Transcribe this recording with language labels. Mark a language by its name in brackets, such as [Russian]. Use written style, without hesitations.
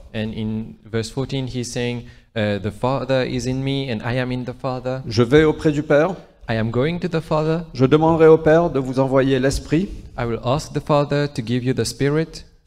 [English] And in verse 14, he's saying, the Father is in me and I am in the Father. [French] Je vais auprès du Père, [English] I am going to the Father. [French] je demanderai au Père de vous envoyer l'Esprit, [English] I will ask the Father to give you the Spirit.